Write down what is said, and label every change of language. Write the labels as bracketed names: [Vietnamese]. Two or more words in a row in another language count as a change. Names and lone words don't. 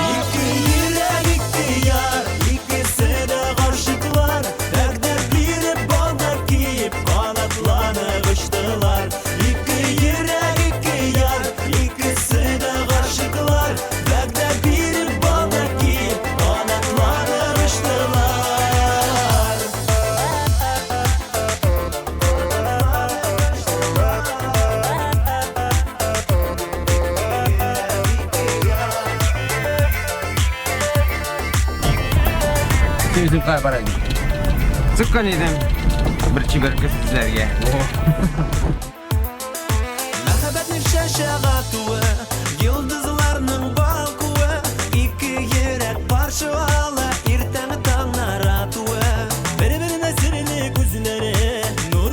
[Tatar] Ике йөрәк, ике яр, икесе дә гаршиклар. Вәгъдә биреп балдар киеп, канатланып очтылар. Ике йөрәк, ике яр, икесе дә гаршиклар. Вәгъдә биреп балдар киеп, канатланып очтылар. [Kazakh] Өзім қай барайын. Сұққан едім бір чибіркі сіздерге. [Tatar] Мәхәббәтнең шәшәгатуы, йолдызларның балкуы. Ике йөрәк парчалана, иртәме таңнар атуы. Бер-беренә серле күзләре,